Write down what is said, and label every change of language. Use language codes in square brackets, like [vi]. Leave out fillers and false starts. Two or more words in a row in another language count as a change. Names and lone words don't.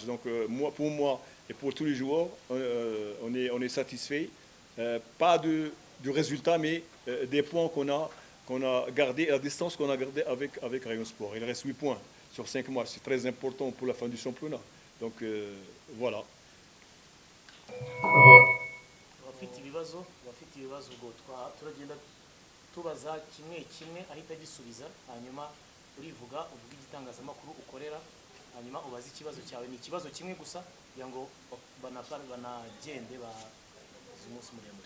[fr] Donc pour moi et pour tous les joueurs, on est satisfait. Pas du résultat, mais des points qu'on a gardés, la distance qu'on a gardée avec Rayon Sport. Il reste 8 points sur 5 matchs. C'est très important pour la fin du championnat. Donc voilà. [rw] Abafite ibibazo ubwo turagenda tubaza kimwe ahita gisubiza, hanyuma urivuga uvuga igitangazamakuru ukorera, hanyuma ubaza ikibazo cyawe. Ni ikibazo kimwe gusa kugira ngo banagende bazi umunsi muremure.